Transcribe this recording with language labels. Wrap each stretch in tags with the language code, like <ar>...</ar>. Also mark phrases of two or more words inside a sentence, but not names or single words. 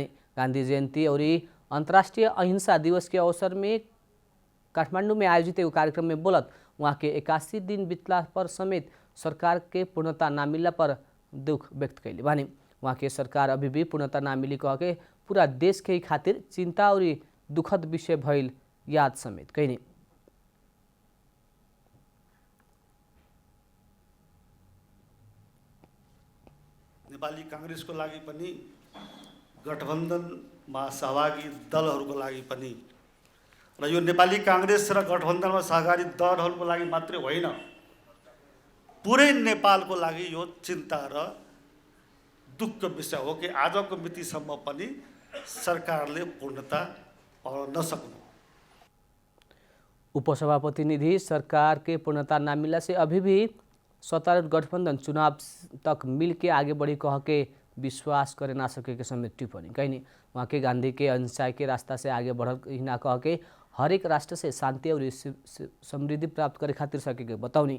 <bho>गांधी जयंती और अंतर्राष्ट्रीय अहिंसा दिवस के अवसर में काठमांडू में आयोजित एगो कार्यक्रम में बोलत वहाँ के 81 दिन बीतला पर समेत सरकार के पूर्णता न मिलला पर दुख व्यक्त कैले बानी। वहाँ के सरकार अभी भी पूर्णता ना मिली कह के पूरा देश के खातिर चिंता और दुखद विषय भइल याद समेत कैनी।</bho> <ne>नेपाली कांग्रेसको लागि पनि गठबन्धनमा सहभागी दलहरूको लागि पनि र यो नेपाली कांग्रेस र गठबन्धनमा सहकारी दलहरूको लागि मात्रै होइन, पुरै नेपालको लागि यो चिन्ता र दुःख विषय हो कि आजको मितिसम्म पनि सरकारले पूर्णता पाउन नसक्नु।</ne> <bho>उपसभापति निधि सरकार के पूर्णता न मिलने से अभी भी सत्तारूढ़ गठबंधन चुनाव तक मिल के आगे बढ़ी कह के विश्वास करे ना सके के समेत टिप्पणी कैनी। वहाँ के गांधी के अहिंसा के रास्ता से आगे बढ़ल ना कह के हर एक राष्ट्र से शांति और समृद्धि प्राप्त करे खातिर सके के बताउनी।</bho>